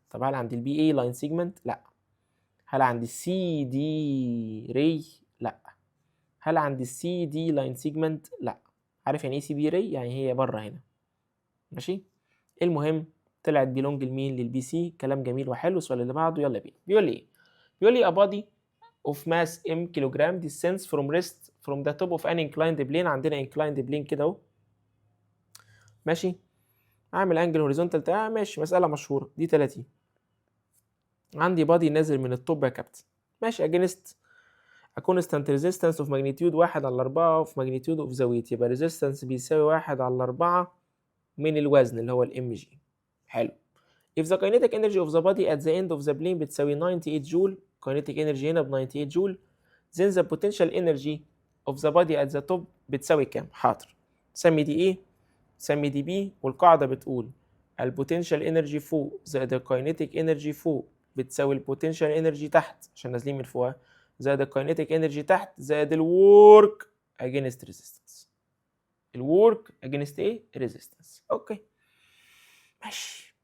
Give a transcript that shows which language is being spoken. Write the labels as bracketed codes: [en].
[ar] طب هل عند البي اي لاين سيجمنت؟ لا. هل عند السي دي ري؟ لا. هل عند السي دي لاين سيجمنت؟ لا. عارف يعني ايه سي دي ري؟ يعني هي بره هنا. ماشي. المهم طلعت بيلونج لمين؟ للبي سي. كلام جميل وحلو. السؤال اللي بعده يلا بينا. بيقول لي ايه؟ بيقول لي [en] a body of mass m kilogram descends from rest from the top of an inclined plane. [ar] عندنا inclined plane كده اهو. ماشي. اعمل انجل هوريزونتال بتاع ماشي، مسألة مشهورة دي 30. عندي بادي نازل من التوب يا كابتن. ماشي. [en] against a constant resistance of magnitude 1/4 of magnitude of the weight. [ar] يبقى resistance بيساوي 1/4 من الوزن اللي هو الام جي. حلو. [en] if the kinetic energy of the body at the end of the plane [ar] بتساوي 98 جول. kinetic energy هنا ب 98 جول. [en] then the potential energy of the body at the top [ar] بتساوي كام؟ حاضر. سمي دي ايه؟ سمي دي بي. والقاعدة بتقول البوتنشال انرجي فوق زائد الكاينيتيك انرجي فوق بتساوي البوتنشال انرجي تحت عشان نازلين من فوقها زائد الكاينيتيك انرجي تحت زائد الورك اجينست ريزيستنس. الورك اجينست ايه؟ ريزيستنس. اوكي ماشي.